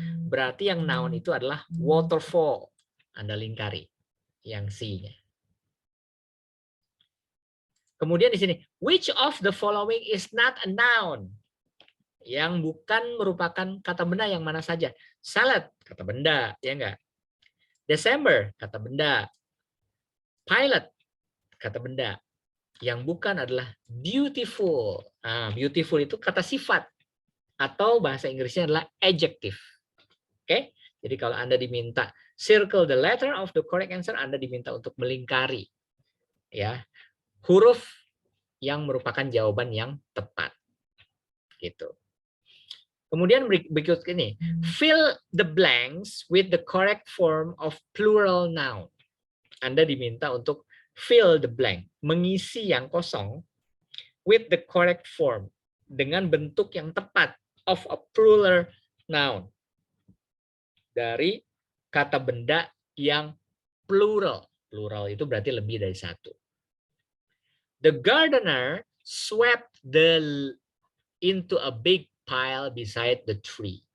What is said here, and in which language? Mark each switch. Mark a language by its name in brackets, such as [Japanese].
[Indonesian] Berarti yang noun itu adalah waterfall. Anda lingkari yang C-nya. Kemudian di sini, [English] which of the following is not a noun? [Indonesian] Yang bukan merupakan kata benda yang mana saja? Salad, kata benda, ya enggak? December, kata benda. Pilot, kata benda. Yang bukan adalah beautiful. Nah, beautiful itu kata sifat. Atau bahasa Inggrisnya adalah adjective. Oke? Jadi kalau Anda diminta [English] circle the letter of the correct answer, [Indonesian] Anda diminta untuk melingkari ya huruf yang merupakan jawaban yang tepat. Gitu. Kemudian berikut ini, [English] fill the blanks with the correct form of plural noun. [Indonesian] Anda diminta untuk [English] fill the blank, [Indonesian] mengisi yang kosong [English] with the correct form, [Indonesian] dengan bentuk yang tepat [English] of a plural noun. [Indonesian] Dari kata benda yang plural. Plural itu berarti lebih dari satu. [English] The gardener swept into a big pile beside the tree.